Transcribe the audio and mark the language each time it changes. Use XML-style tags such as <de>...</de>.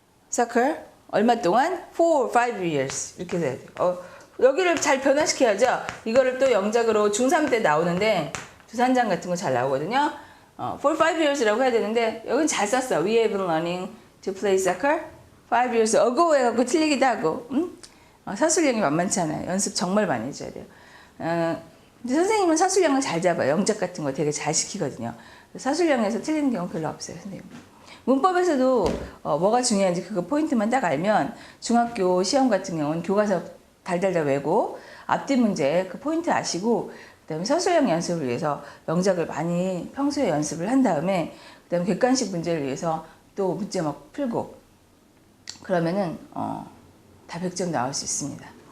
<ko>soccer 얼마 동안? 4 or 5 years 이렇게 돼야 돼요. 여기를 잘 변화시켜야죠. 이거를 또 영작으로 중3 때 나오는데 두산장 같은 거 잘 나오거든요. for 5 years라고 해야 되는데 여긴 잘 썼어.</ko> <en>We have been learning to play soccer 5 years ago</en> <ko>해갖고 틀리기도 하고. 서술형이 만만치 않아요. 연습 정말 많이 해줘야 돼요. 근데 선생님은 서술형을 잘 잡아요. 영작 같은 거 되게 잘 시키거든요. 서술형에서 틀리는 경우 별로 없어요, 선생님. 문법에서도 뭐가 중요한지 그거 포인트만 딱 알면 중학교 시험 같은 경우는 교과서 달달달 외고 앞뒤 문제 그 포인트 아시고 그다음에 서술형 연습을 위해서 명작을 많이 평소에 연습을 한 다음에 그다음에 객관식 문제를 위해서 또 문제 막 풀고 그러면은 다 100점 나올 수 있습니다.</ko>